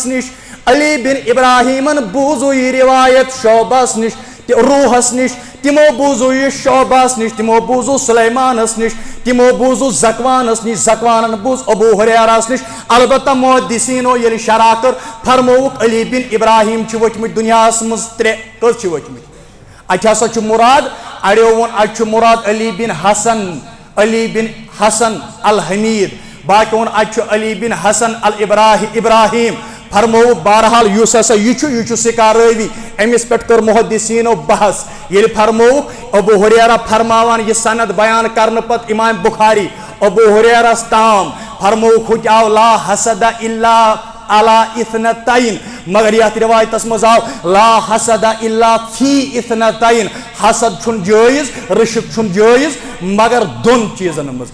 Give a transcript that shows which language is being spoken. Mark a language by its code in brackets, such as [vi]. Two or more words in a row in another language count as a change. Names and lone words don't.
[ks] نِش علی بن ابراہیمن بوٗزو یہِ روایت شعبس نِش روحس نِش تِمو بوٗزو یہِ شعبس نِش تِمو بوٗزو سلیمانس نِش تِمو بوٗزو زکوانس نِش زکوانن بوٗز ابو ہریرس نِش البتہ محدثیٖنو ییٚلہِ شرح کٔر فرمووُکھ علی بن ابراہیم چھِ ؤتھمٕتۍ دُنیاہس منٛز 3 کٔژ چھِ ؤتھمٕتۍ اَتہِ ہسا چھُ مراد اڑیو ووٚن اَتہِ چھُ مراد علی بن حسن الحمید باقی ووٚن اَتہِ چھُ علی بن حسن ابراہیم فرمووُکھ بہرحال یُس ہسا یہِ چھُ سِکار رٲوی أمِس پٮ۪ٹھ کٔر محدثیٖنو بحث ییٚلہِ فرمووُکھ ابو ہریرہ فرماوان یہِ سند بیان کرنہٕ پتہٕ امام بخاری ابو ہریرس تام فرمووُکھ ہُتہِ آو [ar] لا حسد الا علی اثنتین [ks] مگر یتھ روایتس منٛز آو [ar] لا حسد الا فی اثنتین [ks] حسد چھُنہٕ جٲیز رِشک چھُنہٕ جٲیز مگر دۄن چیٖزن منٛز